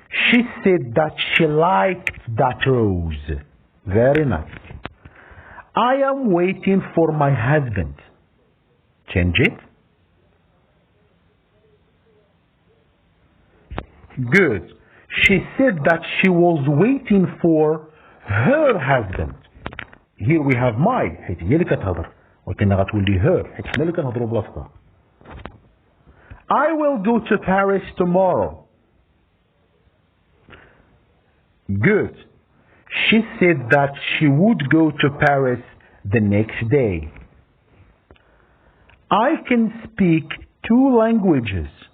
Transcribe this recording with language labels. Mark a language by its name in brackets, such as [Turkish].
[English] She said that she liked that rose. Very nice. I am waiting for my husband. Change it. Good. She said that she was waiting for her husband. Here we have my [Arabic] حيت هي اللي كتهضر ولكن غتولي her حيت حنا اللي كنهضروا بلاصتها. [English] I will go to Paris tomorrow. Good. She said that she would go to Paris the next day. I can speak 2 languages.